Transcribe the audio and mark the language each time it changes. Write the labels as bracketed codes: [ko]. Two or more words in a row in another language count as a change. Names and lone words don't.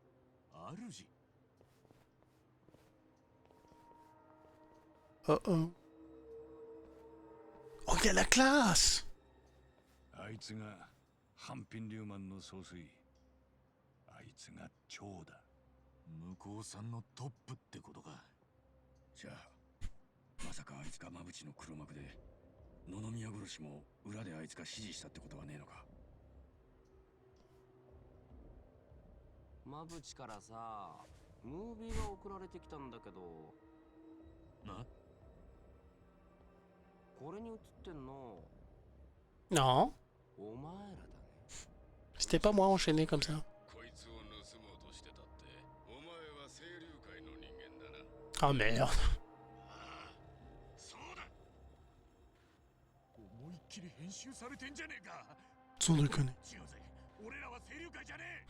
[fr] Oh oh. il a la classe. [ja] あいつが半品竜マンの総帥。あいつが長だ。向こうさんのトップってことか。じゃあまさかあいつが馬淵の黒幕で野々宮殺しも裏であいつが指示したってことはねえのか。馬淵からさ、ムービーが送られてきたんだけど。な、これに映ってんの [fr] Non, [ja] お前らだね。 [fr] c'était pas moi enchaîné comme ça. [ja] こいつを盗もうとしてたって、お前は清流会の人間だな。 [fr] Ah merde. [ja] そうだ。思いっきり編集されてんじゃねえか。 [fr] Sans déconner. [ja] 違うぜ、俺らは清流会じゃねえ。